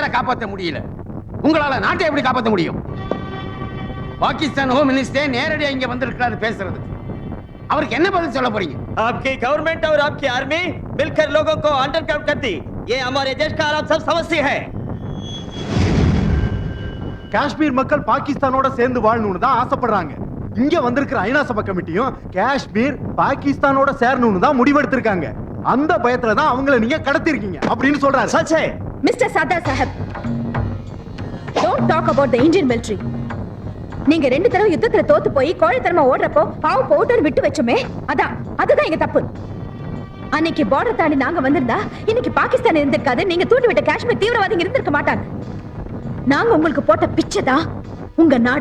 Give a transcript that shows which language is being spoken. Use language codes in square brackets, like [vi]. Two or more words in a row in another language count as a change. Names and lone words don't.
[ta] காப்பாற்ற முடியல, உங்களால நாட்டை எப்படி காப்பாற்ற முடியும்? பாகிஸ்தான் [en] home minister [ta] நேரடியா இங்க வந்திருக்காரு பேசுறது. அவருக்கு என்ன பதில் சொல்ல போறீங்க? [hi] आपकी गवर्नमेंट और आपकी आर्मी मिलकर लोगों को अंडरकवर करती, ये हमारे देश का आप सब समझते हैं. [ta] காஷ்மீர் மக்கள் பாகிஸ்தானோட சேர்ந்து வாழணும்னு தான் ஆசைப்படுறாங்க. இங்க வந்திருக்கிற ஐநா சபை கமிட்டியும் காஷ்மீர் பாகிஸ்தானோட சேரணும்னு தான் முடிவெடுத்திருக்காங்க. அந்த பயத்துல தான் அவங்கள நீங்க கடத்திருக்கீங்க அப்படின்னு சொல்றாரு. சச்சே மிஸ்டர் சர்தார் சாஹிப், [en] Don't talk about the Indian military. [ta] நீங்க 2 தடவை யுத்தத்துல தோத்து போய் கோழைத்தனமா ஓடுறப்போ பாவம் போட்டோன்னு விட்டு வச்சோமே, அதுதான் எங்க தப்பு. அன்னைக்கு பார்டர் தாண்டி நாங்க வந்திருந்தா இன்னைக்கு பாகிஸ்தான் இருந்திருக்காது, நீங்க தூண்டி விட்ட காஷ்மீர் தீவிரவாதிங்க இருந்திருக்க மாட்டாங்க. நாங்க உங்களுக்கு போட்ட பிச்சை தான் உங்க நாடு.